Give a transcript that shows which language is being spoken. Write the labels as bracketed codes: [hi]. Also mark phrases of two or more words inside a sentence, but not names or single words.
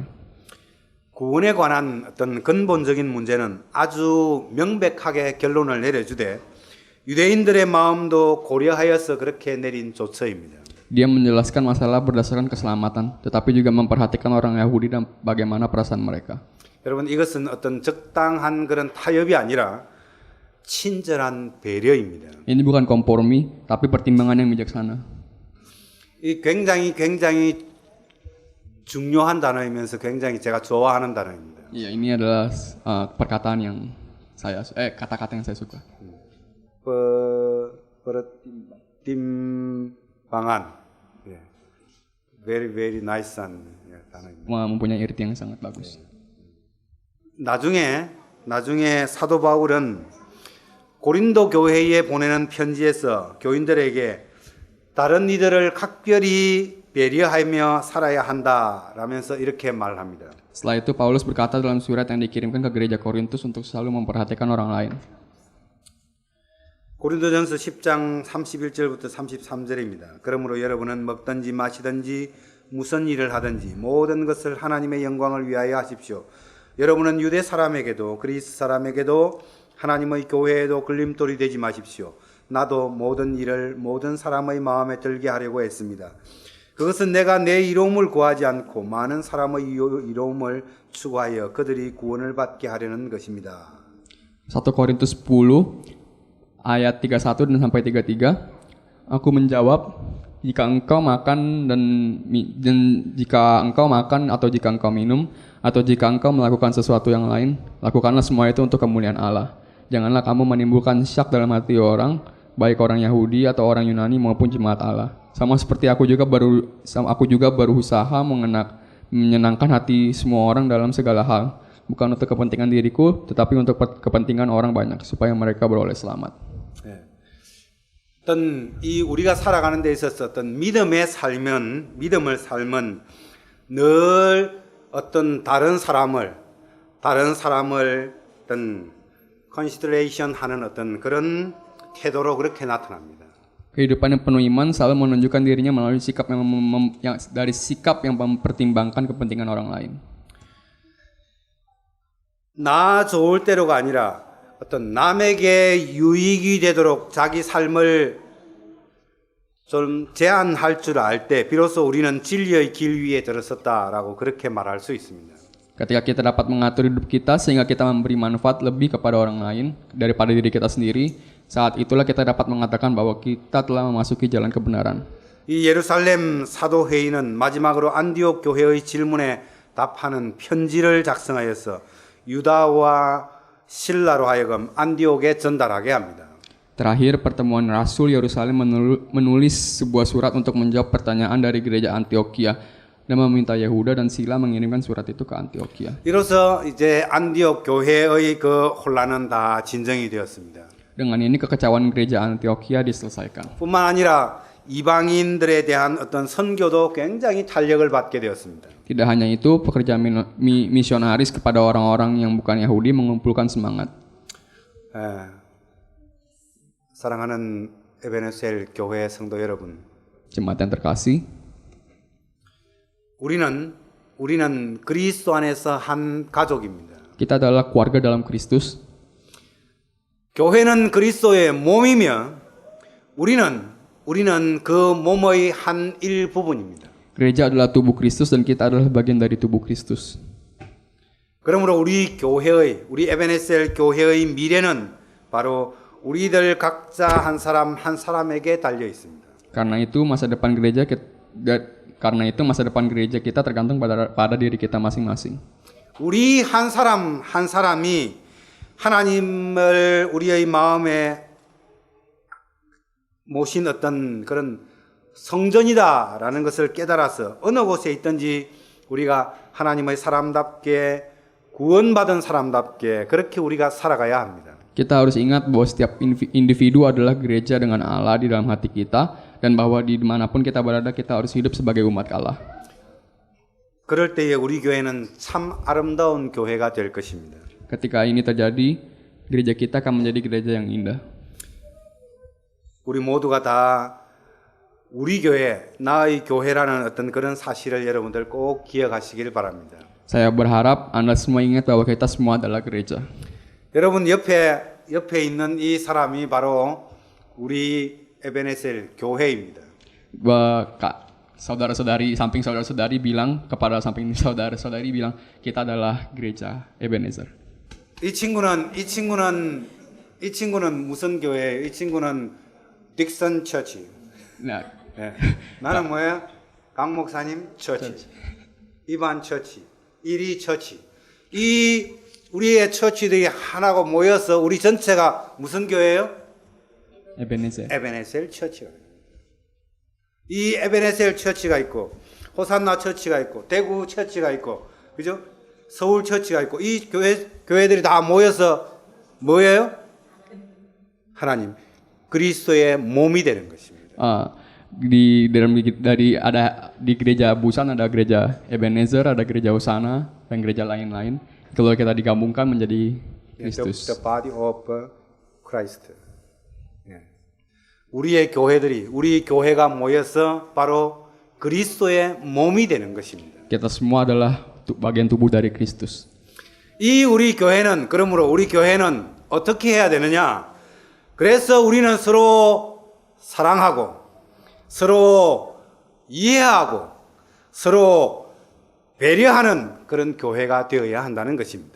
[ko] 구원에 관한 어떤 근본적인 문제는 아주 명백하게 결론을 내려주되 유대인들의 마음도 고려하여서 그렇게 내린 조처입니다. [id] Dia menjelaskan masalah berdasarkan keselamatan, tetapi juga memperhatikan orang Yahudi dan bagaimana perasaan mereka. [ko] 여러분 이것은 어떤 적당한 그런 타협이 아니라 친절한 배려입니다. [id] Ini bukan kompromi, tapi pertimbangan yang bijaksana. [ko] 이 굉장히 중요한 단어이면서 굉장히 제가 좋아하는 단어입니다. [id] Iya, ini adalah perkataan yang kata-kata yang saya suka. pertimbangan. [en] Very nice 단어입니다. [id] Mempunyai arti yang sangat bagus. [ko] 나중에 사도 바울은 고린도 교회에 보내는 편지에서 교인들에게 다른 이들을 각별히 배려하며 살아야 한다라면서 이렇게 말합니다. [id] Setelah itu Paulus berkata dalam surat yang dikirimkan ke gereja Korintus untuk selalu memperhatikan orang lain. [ko] 고린도전서 10장 31절부터 33절입니다. 그러므로 여러분은 먹든지 마시든지 무슨 일을 하든지 모든 것을 하나님의 영광을 위하여 하십시오. 여러분은 유대 사람에게도 그리스 사람에게도 하나님의 교회에도 걸림돌이 되지 마십시오. 나도 모든 일을 모든 사람의 마음에 들게 하려고 했습니다. 그것은 내가 내 이로움을 구하지 않고 많은 사람의 이로움을 추구하여 그들이 구원을 받게 하려는 것입니다. [id] 1 Korintus 10 ayat 31 dan sampai 33. Aku menjawab, jika engkau makan jika engkau makan atau jika engkau minum atau jika engkau melakukan sesuatu yang lain, lakukanlah semua itu untuk kemuliaan Allah. Janganlah kamu menimbulkan syak dalam hati orang, baik orang Yahudi atau orang Yunani maupun jemaat Allah. Sama seperti aku juga berusaha menyenangkan hati semua orang dalam segala hal, bukan untuk kepentingan diriku, tetapi untuk kepentingan orang banyak supaya mereka beroleh selamat. [ko] 어떤 이 우리가 살아가는 데 있어서 어떤 믿음을 살면 늘 어떤 다른 사람을 어떤 consideration 하는 어떤 그런 태도로 그렇게 나타납니다. [id] Kehidupan yang penuh iman selalu menunjukkan dirinya melalui sikap yang mempertimbangkan kepentingan orang lain. [ko] 나 좋을 대로가 아니라 어떤 남에게 유익이 되도록 자기 삶을 좀 제한할 줄 알 때 비로소 우리는 진리의 길 위에 들어섰다라고 그렇게 말할 수 있습니다. [id] Ketika kita dapat mengatur hidup kita sehingga kita memberi manfaat lebih kepada orang lain daripada diri kita sendiri, saat itulah kita dapat mengatakan bahwa kita telah memasuki jalan kebenaran. [ko] 이 예루살렘 사도회의는 마지막으로 안디옥 교회의 질문에 답하는 편지를 작성하여서 유다와 실라로 하여금 안디옥에 전달하게 합니다. [id] Terakhir, pertemuan Rasul Yerusalem menulis sebuah surat untuk menjawab pertanyaan dari gereja Antioquia dan meminta Yehuda dan Sila mengirimkan surat itu ke Antioquia. [ko] 이로써 이제 안디옥 교회의 그 혼란은 다 진정이 되었습니다. [id] Dengan ini kekecauan gereja Antioquia diselesaikan. [ko] 뿐만 아니라 이방인들에 대한 어떤 선교도 굉장히 탄력을 받게 되었습니다. [id] Tidak hanya itu, pekerjaan misionaris kepada orang-orang yang bukan Yahudi mengumpulkan semangat. [ko] 사랑하는 에베네셀 교회 성도 여러분, [id] Jemaat yang terkasih, [ko] 우리는 그리스도 안에서 한 가족입니다. [id] kita adalah keluarga dalam Kristus. [ko] 교회는 그리스도의 몸이며 우리는 그 몸의 한 일부분입니다. [id] Gereja adalah tubuh Kristus dan kita adalah bagian dari tubuh Kristus. [ko] 그러므로 우리 에베네셀 교회의 미래는 바로 우리들 각자 한 사람 한 사람에게 달려 있습니다. [id] Karena itu masa depan gereja kita tergantung pada diri kita masing-masing. [ko] 우리 한 사람 한 사람이 하나님을 우리의 마음에 모신 어떤 그런 성전이다라는 것을 깨달아서 어느 곳에 있든지 우리가 하나님의 사람답게 구원받은 사람답게 그렇게 우리가 살아가야 합니다. [id] Kita harus ingat bahwa setiap individu adalah gereja dengan Allah di dalam hati kita, dan bahwa di dimanapun kita berada kita harus hidup sebagai umat Allah. [ko] 그럴 때에 우리 교회는 참 아름다운 교회가 될 것입니다. [id] Ketika ini terjadi, gereja kita akan menjadi gereja yang indah. [ko] 우리 모두가 다 우리 교회, 나의 교회라는 어떤 그런 사실을 여러분들 꼭 기억하시길 바랍니다. [id] Saya berharap Anda semua ingat bahwa kita semua adalah gereja. [ko] 여러분 옆에 있는 이 사람이 바로 우리 에베네셀 교회입니다. [id] Saudara-saudari samping saudara-saudari bilang kepada samping saudara-saudari bilang kita adalah gereja Ebenezer. [ko] 이 친구는 무슨 교회예요? 이 친구는 딕슨 처치. Nah, 네. 나는 뭐예요? 강 목사님 처치. 이반 처치. 이리 처치. 이 우리의 처치들이 하나가 모여서 우리 전체가 무슨 교회예요? Ebenezer. 에베네셀 처치가. 이 에베네셀 처치가 있고 호산나 처치가 있고 대구 처치가 있고 그죠? 서울 처치가 있고 이 교회들이 다 모여서 뭐예요? 하나님 그리스도의 몸이 되는 것입니다. [id] Di gereja Busan ada gereja Ebenezer, ada gereja Hosana dan gereja lain-lain. Kalau kita digabungkan menjadi Kristus. [en] The body of Christ. [ko] 우리 교회가 모여서 바로 그리스도의 몸이 되는 것입니다. [id] Kita semua adalah bagian tubuh dari Kristus. [ko] 그러므로 우리 교회는 어떻게 해야 되느냐? 그래서 우리는 서로 사랑하고 서로 이해하고 서로 배려하는 그런 교회가 되어야 한다는 것입니다.